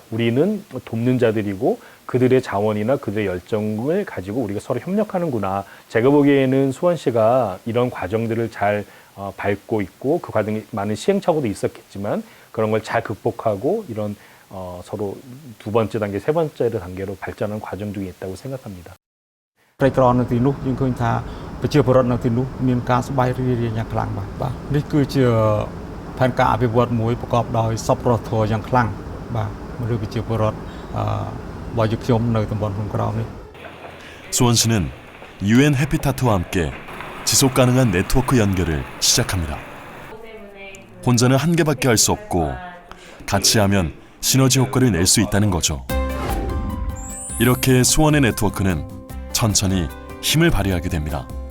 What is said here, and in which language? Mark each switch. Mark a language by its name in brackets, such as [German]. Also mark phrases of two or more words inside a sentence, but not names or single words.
[Korean] 우리는 돕는 자들이고 그들의 자원이나 그들의 열정을 가지고 우리가 서로 협력하는구나. 제가 보기에는 수원시가 이런 과정들을 잘 밟고 있고 그 과정에 많은 시행착오도 있었겠지만 그런 걸 잘 극복하고 이런 서로 두 번째 단계, 세 번째 단계로 발전하는 과정 중에 있다고 생각합니다. [Khmer] ប្រៃក្រនៅទីនោះយើងឃើញថាប្រជាពលរដ្ឋនៅទីនោះមានការសប្បាយរីករាយយ៉ាងខ្លាំងបាទនេះគឺជាផែនការអភិវឌ្ឍមួយប្រកបដោយសប្បុរសធម៌យ៉ាងខ្លាំងបាទមនុស្សប្រជាពលរដ្ឋរបស់យើងខ្ញុំនៅតំបន់ក្នុងក្រោមនេះ [Korean] 수원시는 UN 해피타트와 함께 지속 가능한 네트워크 연결을 시작합니다. 혼자는 한계밖에 할 수 없고 같이 하면 시너지 효과를 낼 수 있다는 거죠. 이렇게 수원의 네트워크는 천천히 힘을 발휘하게 됩니다.